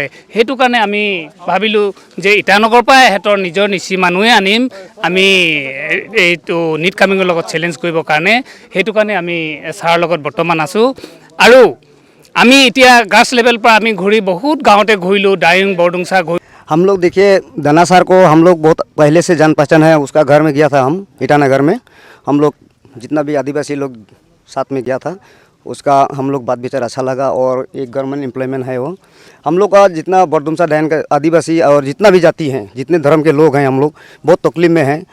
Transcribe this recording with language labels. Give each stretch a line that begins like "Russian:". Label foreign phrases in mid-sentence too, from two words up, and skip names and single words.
Assamese: সেইটো কাৰণে আমি ভাবিলোঁ যে ইটানগৰৰ পৰা সিহঁতৰ নিজৰ নিচি মানুহে আনিম আমি এইটো নিট কামিঙৰ লগত চেলেঞ্জ কৰিবৰ কাৰণে। সেইটো কাৰণে আমি ছাৰৰ লগত বৰ্তমান আছোঁ। আৰু আমি এতিয়া
English: grass level
Assamese: পৰা আমি ঘূৰি বহুত গাঁৱতে ঘূৰিলোঁ, ডাইং বৰডুমচা ঘূৰি।
Hindi: हम लोग देखिए दाना सर को हम लोग बहुत पहले से जान पहचान है, उसका घर में गया था हम ईटानगर में, हम लोग जितना भी आदिवासी लोग साथ में गया था, उसका हम लोग बात विचार अच्छा लगा और एक
English: government employment
Hindi: है वो। हम लोग का जितना बरदुमसा डायन का आदिवासी और जितना भी जाति हैं, जितने धर्म के लोग हैं, हम लोग बहुत तकलीफ में हैं।